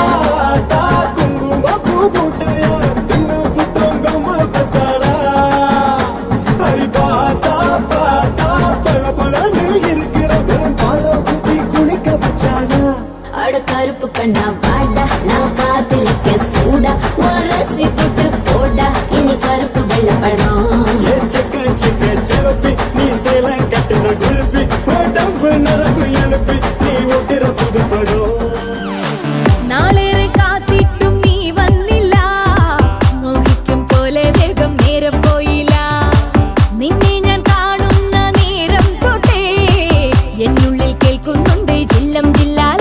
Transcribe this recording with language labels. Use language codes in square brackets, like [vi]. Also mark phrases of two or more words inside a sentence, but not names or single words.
[ta] அட கருப்பு கண்ணா வாடா, நான் காத்திருக்க சூடா, உரசி புட்டு போடா, இனி கருப்பு வெள்ளப்படம். [ml] നാളേറെ കാത്തിട്ടും നീ വന്നില്ല, മോഹിക്കും പോലെ വേഗം നേരം പോയില്ല. നിന്നെ ഞാൻ കാണുന്ന നേരം തൊട്ടേ എന്നുള്ളിൽ കേൾക്കുന്നുണ്ട് ജില്ലം ജില്ലാല.